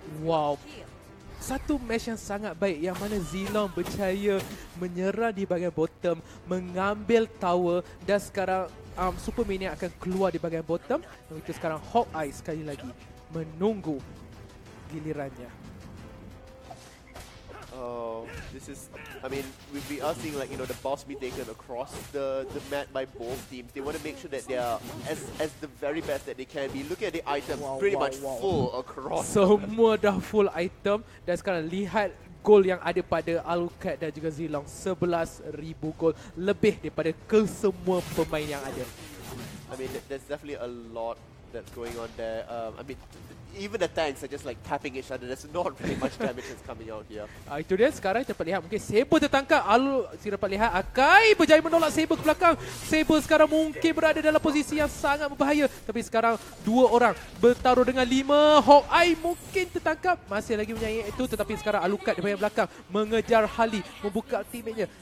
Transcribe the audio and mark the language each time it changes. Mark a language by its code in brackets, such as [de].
[ms] Wow. Satu match yang sangat baik yang mana Zilong berjaya menyerang di bahagian bottom, mengambil tower, dan sekarang Super Minion akan keluar di bahagian bottom. Dan itu sekarang Hawkeye sekali lagi menunggu gilirannya. [en] Oh, this is, I mean, we are seeing like, the boss be taken across the mat by both teams. They want to make sure that they are as the very best that they can be. Look at the items, pretty much full across. [ms] Semua dah full item. Dan sekarang lihat gol yang ada pada Alucard dan juga Zilong. 11,000 gol. Lebih daripada kesemua pemain yang ada. [en] I mean, there's definitely a lot that's going on there. I mean, even the tanks are just like tapping each other. There's not really much damage that's coming out here. [ms] Itu dia sekarang dapat lihat mungkin Saber tertangkap. Dapat lihat Akai berjaya menolak Saber ke belakang. Saber sekarang mungkin berada dalam posisi yang sangat berbahaya. Tapi sekarang 2 orang bertaruh dengan 5. Hawkeye mungkin tertangkap. Masih lagi menyayang itu. Tetapi sekarang Alucard di bahagian belakang mengejar Harley. Membuka ultimate-nya.